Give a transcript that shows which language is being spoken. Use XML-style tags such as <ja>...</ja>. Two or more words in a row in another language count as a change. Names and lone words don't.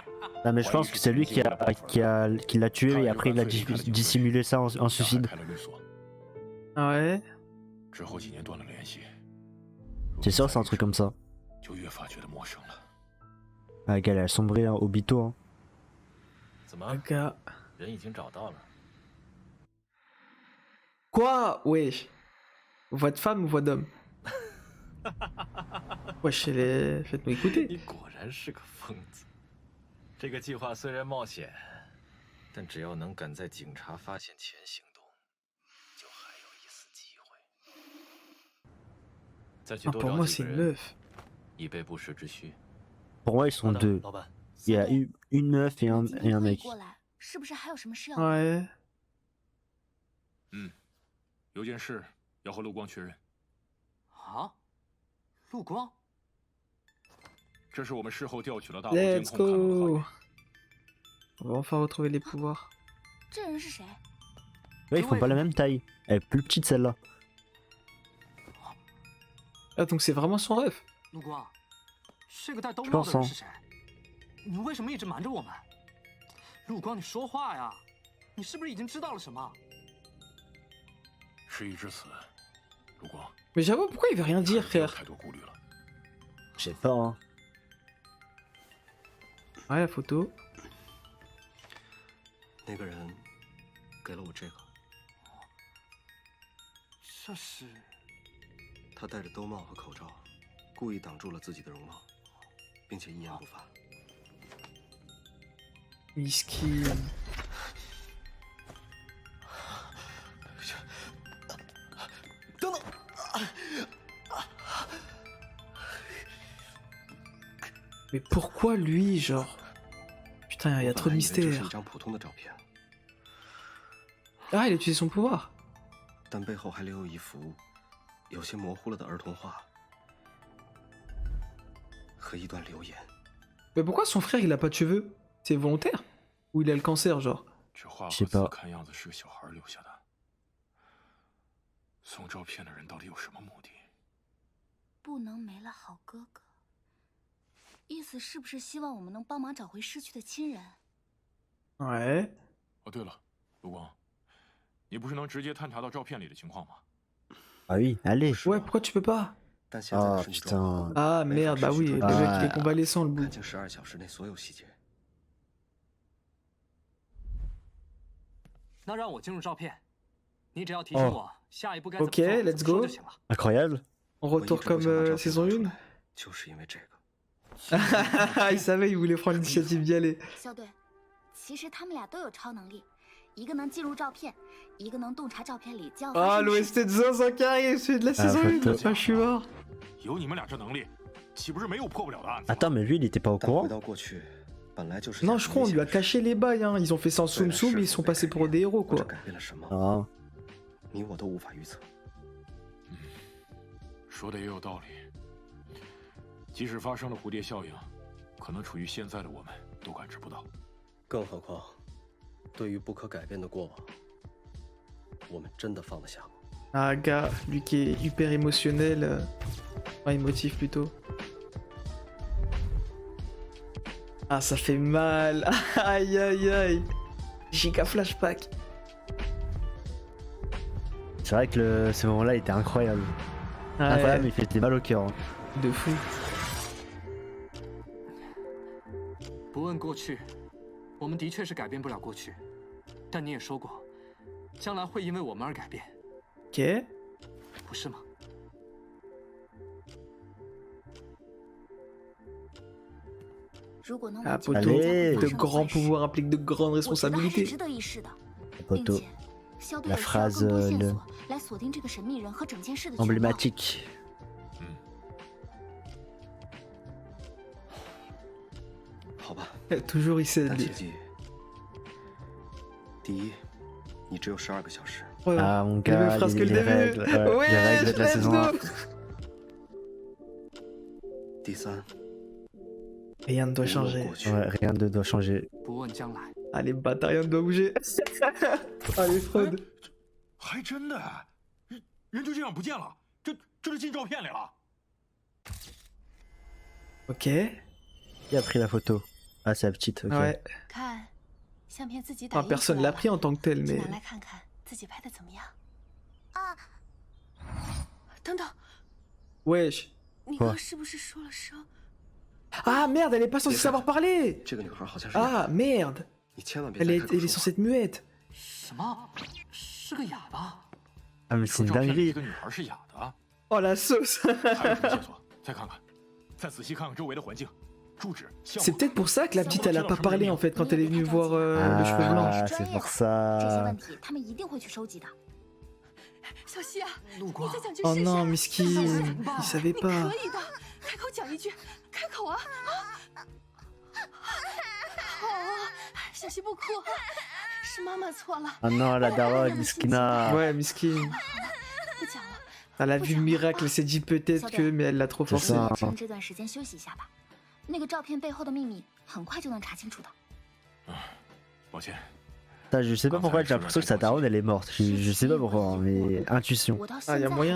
<fr>Non, mais je pense que c'est lui qui l'a tué et après il a dissimulé ça en</fr> <zh>让他</zh> <fr>suicide.</fr> <zh>开了律所。</zh> <fr>Ouais.</fr> <zh>之后几年断了联系，</zh> <fr>C'est sûr, c'est un truc comme ça.</fr> <zh>就越发觉得陌生了。</zh> <fr>Ah, elle a sombré hein, au bito. Hein.</fr> <zh>怎么，</zh> <fr>Gars.</fr> <zh>人已经找到了？</zh> <fr>Quoi? Wesh. Voix de femme ou voix d'homme? Wesh, faites-nous écouter.</fr> <zh>你果然是个疯子。这个计划虽然冒险，但只要能赶在警察发现前行动，就还有一丝机会。再去</zh> <fr>Ah,</fr> <zh>多</zh> <fr>pour</fr> <zh>找</zh> <fr>moi,</fr> <zh>几</zh> <fr>c'est</fr> <zh>个</zh> <fr>une</fr> <zh>人，</zh> <fr>meuf.</fr> <zh>以备不时之需。</zh> <fr>Pour moi, ils sont</fr> <zh>好的，</zh> <fr>deux.</fr> <zh>老板。</zh> <fr>Il y a une meuf et un</fr> <zh>今天会议</zh> <fr>mec.</fr> <zh>过来，是不是还有什么事要？</zh> <fr>Ouais.</fr> <zh>有件事要和陆光确认，啊，陆光，这是我们事后调取了大楼监</zh> <en>Let's</en> <zh>控看到的画</zh> <en>go.</en> <zh>面。</zh> <fr>On va enfin retrouver les pouvoirs.</fr> <zh>这人是谁？</zh> <fr>Ouais, ils font pas la même taille. Elle est plus petite celle-là. Ah, donc c'est vraiment son rêve.</fr> <zh>陆光，这个戴兜</zh> <fr>je</fr> <zh>帽</zh> <fr>pense</fr> <zh>的人</zh> <fr>hein.</fr> <zh>是谁？你为什么一直瞒着我们？陆光，你说话呀！你是不是已经知道了什么？事已至此，陆光，</zh> <fr>Mais j'avoue, pourquoi il veut rien</fr> <zh>还</zh> <fr>dire,</fr> <zh>是别有</zh> <fr>frère?</fr> <zh>太多顾虑了。</zh> <fr>Je sais pas hein. Ouais, la photo.</fr> <zh>那个人给了我这个，这是他戴着兜帽和口罩，故意挡住了自己的容貌，并且一言不发。</zh> <fr>Miskin. Mais pourquoi lui, genre? Putain, il y a trop de</fr> <zh>我本来以为这是一</zh> <fr>mystère.</fr> <zh>张普通的照片，</zh> <fr>Ah, il a utilisé son pouvoir.</fr> <zh>但背后还留有一幅有些模糊了的儿童画和一段留言。</zh> <fr>Mais pourquoi son frère il a pas de cheveux? C'est volontaire? Ou il a le cancer, genre?</fr> <zh>这画是吧和字看样子是个小孩留下的。送照片的人到底有什么目的？不能没了好哥哥，意思是不是希望我们能帮忙找回失去的亲人？</zh> <fr>Ouais.</fr> <zh>哦，对了，陆光，你不是能直接探查到照片里的情况吗？</zh> <fr>Ah oui, allez. Ouais, pourquoi tu peux pas?</fr> <zh>但现在的</zh> <fr>Ah</fr> <zh>身体状况</zh> <fr>putain. Ah</fr> <zh>没法</zh> <fr>merde, bah</fr> <zh>实</zh> <fr>oui,</fr> <zh>时</zh> <fr>le</fr> <zh>准确</zh> <fr>mec il Ah. est convalescent le bout.</fr> <zh>看清12小时内所有细节。那让我进入照片，你只要提醒哦我下一步该怎么</zh> <en>OK,</en> <zh>做</zh> <en>let's</en> <zh>怎么说</zh> <en>go</en> <zh>就行了。</zh> <fr>Incroyable. On</fr> <zh>我一直</zh> <fr>retourne</fr> <zh>不</zh> <fr>comme</fr> <zh>想把照片</zh> <fr>saison</fr> <zh>拿出</zh> <fr>1.</fr> <zh>来，就是因为这个。</zh> <fr>Il savait, il voulait prendre l'initiative d'y aller.</fr> <zh>校队，其实他们俩都有超能力，一个能进入照片，一个能洞察照片里将要发</zh> <fr>Ah,</fr> <zh>生的事</zh> <fr>l'OST de Zinzin qui arrive, celui de la saison 1. photo. Ah, je suis mort.</fr> <zh>有你们俩这能力，岂不是没有破不了的案子吗？</zh> <fr>Attends, mais lui il était pas au</fr> <zh>但回</zh> <fr>courant.</fr> <zh>到过去，本来就是。</zh> <fr>Non, je crois on lui a caché les bails, hein. Ils ont fait ça en</fr> <zh>虽</zh> <fr>soum</fr> <zh>然</zh> <fr>soum,</fr> <zh>是</zh> <fr>mais ils</fr> <zh>否</zh> <fr>sont</fr> <zh>被</zh> <fr>passés</fr> <zh>改</zh> <fr>pour</fr> <zh>变</zh> <fr>des héros,</fr> <zh>或者</zh> <fr>quoi.</fr> <zh>改变了什么，</zh> <fr>Ah.</fr> <zh>你我都无法预测。说的也有道理。即使发生了蝴蝶效应，可能处于现在的我们都感知不到。更何况，对于不可改变的过往，我们真的放得下吗？</zh> <fr>Ah, gars, lui qui est hyper émotionnel. Enfin, émotif plutôt. Ah, ça fait mal. Aïe, aïe, aïe. Giga flashback. C'est vrai que ce moment-là était incroyable. Ah, Incroyable, mais ouais, il fait mal au cœur. hein. de fou.</fr> <zh>不问过去，我们的确是改变不了过去，但你也说过，将来会因为我们而改变，</zh> <fr>Ok.</fr> <zh>不是吗？如果能</zh> <fr>Ah,</fr> <zh>挽救</zh> <fr>poteau.</fr> <zh>大家</zh> <fr>Allez.</fr> <zh>发</zh> <fr>De</fr> <zh>生的</zh> <fr>grands</fr> <zh>坏事</zh> <fr>pouvoirs impliquent de grandes</fr> <zh>我觉得还是</zh> <fr>responsabilités.</fr> <zh>值得一试的，</zh> <fr>Poteau.</fr> <zh>并且肖队</zh> <fr>La</fr> <zh>也需要</zh> <fr>phrase</fr> <zh>更多线</zh> <fr>le-</fr> <zh>索来锁定这个神秘人和整件事的全貌。</zh> <fr>Emblématique.</fr> <zh>好吧，</zh> <fr>Toujours il sait.</fr> <zh>但</zh> <fr>lui.</fr> <zh>切记，第一，你只有12个小时；</zh> <fr>Voilà. Ah mon Les mêmes gars, phrases que le les début. règles, les Ouais, règles de la</fr> <en>let's</en> <fr>saison 1.</fr> <en>go.</en> <zh>第三，</zh> <fr>Rien ne doit</fr> <zh>无论</zh> <fr>changer.</fr> <zh>过去，</zh> <fr>Ouais, rien ne doit changer.</fr> <zh>不问将来，</zh> <fr>Allez, bâtard, rien ne doit bouger. Allez, Freud.</fr> <zh>还真的，人就这样不见了，这是进照片里了。</zh> <fr>Ok. Qui a pris la photo? Ah, c'est la petite, ok. Ouais.</fr> <zh>看，相片自己打</zh> <fr>Enfin,</fr> <zh>印出</zh> <fr>personne</fr> <zh>来</zh> <fr>l'a</fr> <zh>了</zh> <fr>pris en tant que tel,</fr> <zh>就</zh> <fr>mais.</fr> <zh>拿来看看自己拍的怎么样。啊，等等，</zh> <fr>Wesh.</fr> <zh>你刚是不是说了声？</zh> <fr>Ah merde, elle est pas censée savoir parler.</fr> <zh>这个女孩好像是</zh> <fr>Ah merde.</fr> <zh>你千万别</zh> <fr>Elle</fr> <zh>再</zh> <fr>est,</fr> <zh>开口</zh> <fr>elle est</fr> <zh>说</zh> <fr>censée être muette.</fr> <zh>什么？是个哑巴？</zh> <fr>Ah, mais</fr> <zh>你</zh> <fr>c'est</fr> <zh>说</zh> <fr>une</fr> <zh>照片里</zh> <fr>dinguerie.</fr> <zh>这个女孩是哑的，</zh> <fr>Oh la sauce.</fr> <zh>还有什么线索？再看看，再仔细看看周围的环境，住址、项</zh> <fr>C'est</fr> <zh>目。</zh> <fr>peut-être pour ça que la petite elle a pas parlé en fait quand elle est venue voir le cheveu blanc. Ah, c'est pour</fr> <zh>这些</zh> <fr>ça.</fr> <zh>问题他们一定会去收集的。小西啊，你陆光再，讲句</zh> <fr>Oh</fr> <zh>试试。</zh> <fr>non, miskin. Il savait</fr> <zh>你</zh> <fr>pas.</fr> <zh>可以的，开口讲一句，开口啊！好啊，小西不哭，是妈妈错了，</zh> <fr>Ah non, la daronne, Miskina. Ouais, miskin.</fr> <zh>不讲了。</zh> <fr>Elle a vu le miracle, elle s'est dit peut-être que, mais elle l'a trop</fr> <zh>是</zh> <fr>forcé.</fr> <zh>啊趁这段时间休息一下吧。那个照片背后的秘密很快就能查清楚的。抱歉，</zh> <fr>Putain, je sais pas pourquoi j'ai l'impression que sa daronne elle est morte. Je sais pas pourquoi, hein, mais intuition.</fr>